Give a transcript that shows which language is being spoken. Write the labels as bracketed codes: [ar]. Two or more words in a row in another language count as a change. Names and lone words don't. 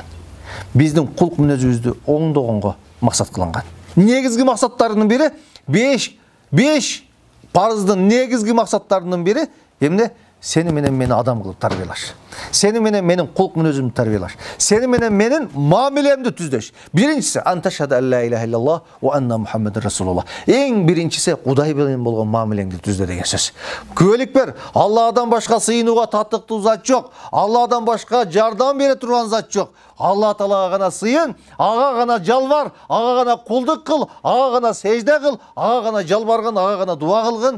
[ky] Биздин кулк мүнөзүбүздү оңдогонго максат кылынган. Негизги максаттарынын бири 5 парыздын негизги максаттарынын бири эмне? Seni менен мени адам кылып тарбиялаш. Сени менен менин кулк мүнөзүмдү тарбиялаш. Сени менен менин мамилемди түздөш. [ar] Биринчиси أن تشهد أن لا إله إلا الله وأن محمدا رسول الله. [ky] Эң биринчиси Кудай менен болгон мамилеңди түздө деген сөз. Күбөлүк бер. Алладан башка сыйынууга татыктуу зат жок. Алладан башка жардам бере турган зат жок. Алла Таалага гана сыйын, ага гана жалбар, ага гана кулдук кыл, ага гана сежде кыл, ага гана жалбаргын, ага гана дуа кылгын.